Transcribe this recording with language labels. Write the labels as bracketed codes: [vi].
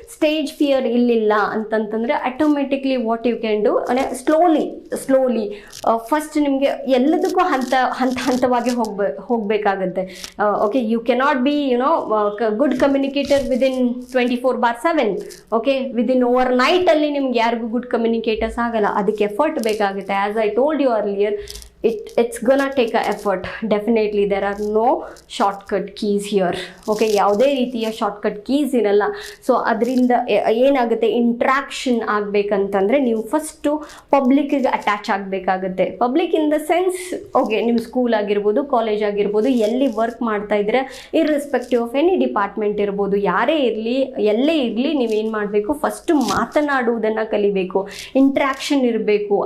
[kn] Stage fear ಇಲ್ಲಿಲ್ಲ ಅಂತಂತಂದರೆ automatically [en] what you can do, [kn] slowly first ನಿಮಗೆ ಎಲ್ಲದಕ್ಕೂ ಹಂತವಾಗಿ ಹೋಗಬೇಕಾಗತ್ತೆ. [en] Okay, you cannot be good communicator within 24/7. [kn] Okay, within over ನೈಟಲ್ಲಿ ನಿಮ್ಗೆ ಯಾರಿಗೂ ಗುಡ್ ಕಮ್ಯುನಿಕೇಟರ್ಸ್ ಆಗಲ್ಲ, ಅದಕ್ಕೆ ಎಫರ್ಟ್ ಬೇಕಾಗುತ್ತೆ. [en] As I told you earlier, it's gonna take a effort. Definitely there are no shortcut keys here. [kn] Okay, ಯಾವುದೇ ರೀತಿಯ ಶಾರ್ಟ್ಕಟ್ ಕೀಸ್ ಇರಲ್ಲ. So ಅದರಿಂದ ಏನಾಗುತ್ತೆ, ಇಂಟ್ರಾಕ್ಷನ್ ಆಗಬೇಕಂತಂದರೆ ನೀವು first ಪಬ್ಲಿಕ್ಕಿಗೆ attach ಆಗಬೇಕಾಗುತ್ತೆ. Public in the sense, okay, ನಿಮ್ಮ ಸ್ಕೂಲ್ ಆಗಿರ್ಬೋದು, college ಆಗಿರ್ಬೋದು, ಎಲ್ಲಿ ವರ್ಕ್ ಮಾಡ್ತಾ ಇದ್ರೆ [en] irrespective of any department [kn] ಇರ್ಬೋದು, ಯಾರೇ ಇರಲಿ, ಎಲ್ಲೇ ಇರಲಿ, ನೀವೇನು ಮಾಡಬೇಕು, ಫಸ್ಟು ಮಾತನಾಡುವುದನ್ನು ಕಲಿಬೇಕು, ಇಂಟ್ರಾಕ್ಷನ್ ಇರಬೇಕು.